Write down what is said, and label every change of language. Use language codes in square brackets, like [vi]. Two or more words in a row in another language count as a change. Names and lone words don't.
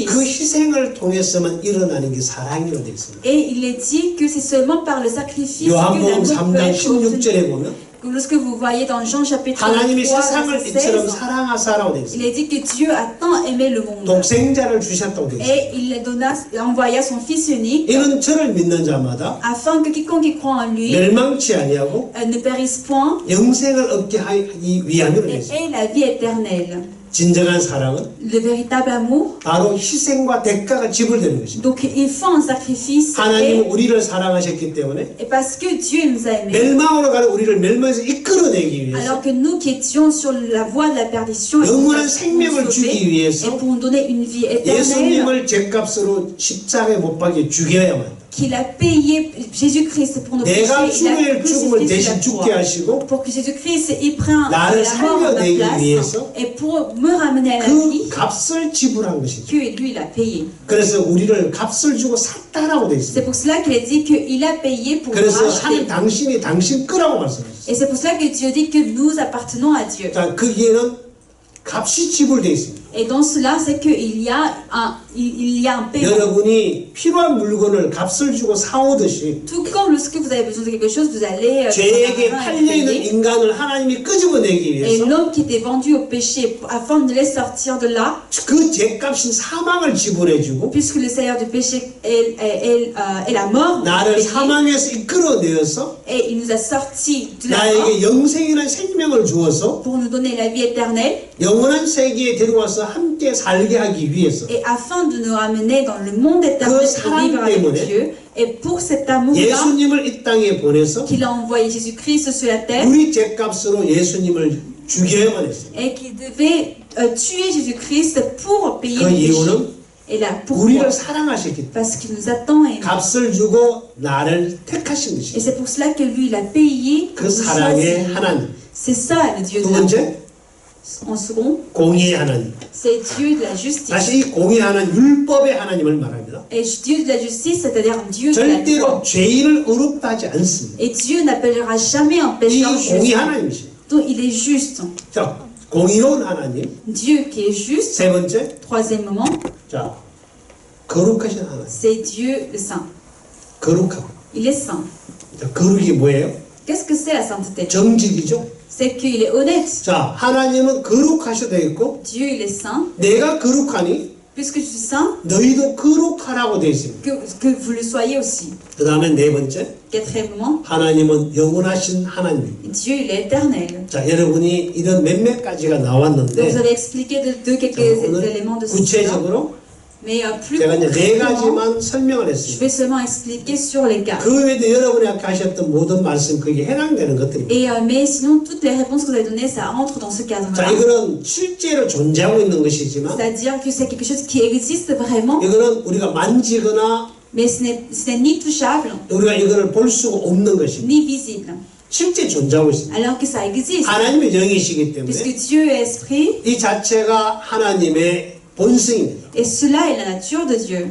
[ko] 그 희생을 통해서만 일어나는 게 사랑이라고 되어 있습니다. [fr] Et il est dit que c'est seulement par le sacrifice que [ko] 요한복음 [fr] l'amour peut [ko] 3장 [fr] être obtenu. [ko] 16절에 보면 [fr] Lorsque vous voyez dans Jean chapitre 3, [ko] 하나님이 세상을 [fr] verset [ko] 이처럼 [fr] 16, [ko] 사랑하사라고 되어 [fr] il [ko] 있습니다. [fr] est dit que Dieu a tant aimé le monde [ko] 독생자를 주셨다고 되어 있습니다. [fr] et il envoya son Fils unique [ko] 이는 저를 믿는 자마다 [fr] afin que quiconque y croit en lui [ko] 멸망치 아니하고 [fr] ne périsse point [ko] 영생을 얻게 하기 위함이로 되어 [fr] et [ko] 있습니다. [fr] ait la vie éternelle. [ko] 진정한 사랑은 [fr] Le véritable amour, [ko] 바로 희생과 대가가 지불되는 것입니다. [fr] donc il faut un sacrifice [ko] 하나님은 우리를 사랑하셨기 때문에 [fr] et parce que Dieu nous a aimés. [ko] 멸망으로 가는 우리를 멸망에서 이끌어내기 위해서 [fr] Alors que nous qui étions sur la voie de la perdition et [ko] 영원한 [fr] nous [ko] 생명을 [fr] avons [ko] 주기 [fr] sauvé, et [ko] 위해서 [fr] pour nous donner une vie éternelle, [ko] 예수님을 죄값으로 십자가에 못 박여 죽여야만 [fr] qu'il a payé Jésus-Christ pour nos péchés, [ko] 내가 [fr] il a [ko] 죽을 죽음을 [fr] crucifié sur [ko] 대신 [fr] la [ko] 죽게 [fr] croix. [ko] 하시고 [fr] Pour que Jésus-Christ ait pris la [ko] 나를 [fr] mort à ma [ko] 살려내기 [fr] place [ko] 위해서 [fr] et pour me ramener à la [ko] 그 [fr] vie, [ko] 값을 지불한 것이죠. [fr] que lui il a payé. [ko] 그래서 우리를 값을 주고 샀다라고 되어 [fr] C'est [ko] 있습니다. [fr] pour cela qu'il a dit qu'il a payé pour nous [ko] 그래서 [fr] racheter. [ko] 하나님 당신이 당신 거라고 말씀하셨어요. [fr] Et c'est pour cela que Dieu dit que nous appartenons à Dieu. [ko] 자, 거기에는 값이 지불되어 있습니다. [fr] Et dans cela, c'est qu'il y a un paiement. [ko] 여러분이 필요한 물건을 값을 주고 사오듯이 [fr] Tout comme lorsque vous avez besoin de quelque chose, vous allez dans un [ko] 죄에게 [fr] magasin et [ko] 팔려있는 [fr] payer. [ko] 인간을 하나님이 끄집어내기 [fr] Et [ko] 위해서 [fr] l'homme qui était vendu au péché, afin de les sortir de là, [ko] 그 죄값인 사망을 지불해주고 [fr] puisque le salaire du péché est la mort, [ko] 나를 [fr] payé, [ko] 사망에서 이끌어내어서 [fr] et il nous a sortis de la mort [ko] 나에게 영생이라는 생명을 주어서 [fr] pour nous donner la vie éternelle, [ko] 영원한 세계에 데려와서 함께 살게 하기 위해서 [fr] et afin de nous ramener dans le monde éternel pour vivre avec Dieu. Et pour cet amour-là, [ko] 예수님을 이 땅에 보내서 [fr] qu'il a envoyé Jésus-Christ sur la terre, [ko] 우리 죄값으로 예수님을 죽여야만 했어요. [fr] et qu'il devait tuer Jésus-Christ pour payer [ko] 그 [fr] le péché. [ko] 이유는 [fr] Et là, pourquoi? [ko] 우리를 사랑하셨기 때문에 [fr] Parce qu'il nous a tant aimés. [ko] 값을 주고 나를 택하신 [fr] Et [ko] 것이죠. [fr] c'est pour cela que lui, il a payé [ko] 그 [fr] pour nous [ko] 사랑의 [fr] choisir. [ko] 하나님. [fr] C'est ça le Dieu [ko] 두 [fr] de l'amour. [ko] 번째, [fr] En second, [ko] 공의의 하나님. [fr] c'est Dieu de la justice. [ko] 다시 이 공의의 하나님, 율법의 하나님을 말합니다. [fr] Et Dieu de la justice, c'est-à-dire Dieu de la loi. [ko] 절대로 죄인을 의롭다 하지 않습니다. [fr] Et Dieu n'appellera jamais un [ko] 이 [fr] pécheur [ko] 공의 [fr] juste. [ko] 하나님이십니다. [fr] Donc il est juste. [ko] 자, 공의로운 하나님. [fr] Dieu qui est juste. [ko] 세 번째, [fr] Troisièmement, [ko] 자, 거룩하신 하나님. [fr] c'est Dieu le saint. [ko] 거룩하고. [fr] Il est saint. [ko] 자, 거룩이 뭐예요? [fr] Qu'est-ce que c'est la sainteté? [ko] 정직이죠. [fr] C'est qu'il est honnête. [ko] 자, 하나님은 거룩하셔도 되겠고, [fr] Dieu, il est saint. [ko] 내가 거룩하니 [fr] Puisque je suis saint, [ko] 너희도 거룩하라고 되어 있습니다. [fr] que vous le soyez aussi. [ko] 그 다음에 네 번째, [fr] Quatrièmement, [ko] 하나님은 영원하신 하나님입니다. [fr] Dieu, il est éternel. [ko] 자, 여러분이 이런 몇몇 가지가 [fr] Donc vous [ko] 나왔는데, [fr] avez expliqué de quelques [ko] 자, 오늘 [fr] éléments de cela. [ko] 구체적으로 [fr] Mais plus [ko] 제가 이제 네 [fr] concrètement, [ko] 가지만 설명을 [fr] je [ko] 했습니다. [fr] vais seulement expliquer sur les cas. [ko] 그 외에도 여러분이 아까 하셨던 모든 말씀 거기에 해당되는 것들입니다. [fr] Et mais sinon, toutes les réponses que vous avez données, ça entre dans ce [ko] 자, [fr] cadre-là. [ko] 이거는 실제로 존재하고 있는 것이지만, [fr] C'est-à-dire que c'est quelque chose qui existe vraiment, [ko] 이거는 우리가 만지거나 [fr] mais ce n'est ni touchable, [ko] 우리가 이거를 볼 수가 없는 것입니다. [fr] ni visible. [ko] 실제 존재하고 있습니다. [fr] Alors que ça existe. [ko] 하나님의 영이시기 [fr] Puisque [ko] 때문에 [fr] Dieu est esprit, [ko] 이 자체가 하나님의 본성입니다. [fr] et cela est la nature de Dieu.